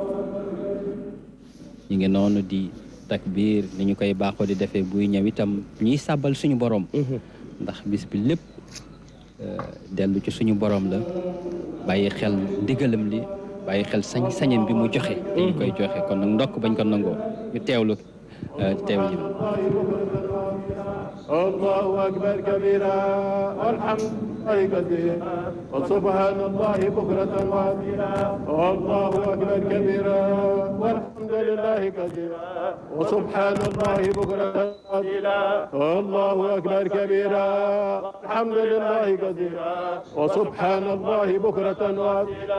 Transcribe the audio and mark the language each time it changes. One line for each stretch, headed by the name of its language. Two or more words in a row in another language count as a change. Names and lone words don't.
Wolof: ñu ngi noonu di takbiir ni ñu koy baaxoo di defee buy ñëw itam ñuy sàbbal suñu borom ndax bis bi lépp dellu ci suñu borom la bàyyi xel ndigalam li bàyyi xel sañ-sañam bi mu joxe te ñu koy joxe kon nag ndokk bañ ko nangoo ñu teewlu teewlu
Arabic: الله أكبر كبيرا والحمد لله كثيرا وسبحان الله بكرة وأصيلا الله أكبر كبيرا والحمد لله كثيرا وسبحان الله بكرة وأصيلا الله أكبر كبيرا والحمد لله كثيرا وسبحان الله بكرة وأصيلا